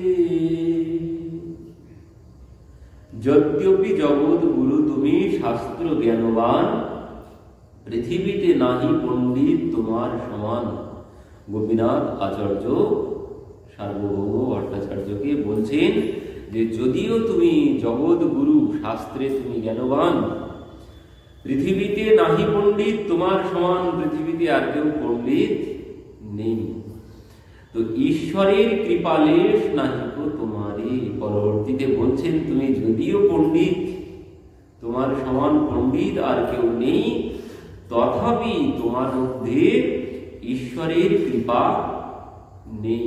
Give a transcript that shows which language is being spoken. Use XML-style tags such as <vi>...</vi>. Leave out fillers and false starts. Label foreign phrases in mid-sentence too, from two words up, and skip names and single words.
<bn>যদ্যপি জগৎ গুরু তুমি শাস্ত্র জ্ঞানবান পৃথিবীতে নাহি পণ্ডিত তোমার সমান। गोपीनाथ आचार्य सार्वभौम भट्टाचार्यকে বলছেন যে যদিও তুমি জগৎ গুরু শাস্ত্রে তুমি জ্ঞানবান পৃথিবীতে নাহি পণ্ডিত তোমার সমান পৃথিবীতে আর কেউ পণ্ডিত নেই। তো ঈশ্বরের কৃপালেশ নাহি কো তোমারে পরবর্তীতে বলছেন তুমি যদিও পণ্ডিত তোমার সমান পণ্ডিত আর কেউ নেই তথাপি তোমার মধ্যে ঈশ্বরের কৃপা নেই।</bn>